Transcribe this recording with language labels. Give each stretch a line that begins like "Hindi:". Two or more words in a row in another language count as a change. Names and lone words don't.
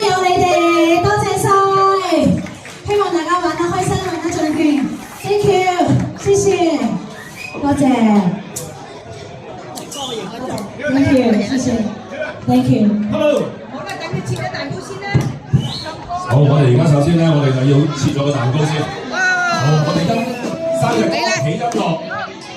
Cantonese: 你哋，多謝晒，希望大家玩得開心，玩得盡興。
English: Thank you，
Cantonese: 謝謝，多謝。
English: Thank you，謝謝。Thank you。 Hello。
Cantonese: 好啦，等佢切咗蛋糕先啦。好，我哋而家首先咧，我哋就要切咗個蛋糕先。好，我哋今生日歌起音樂。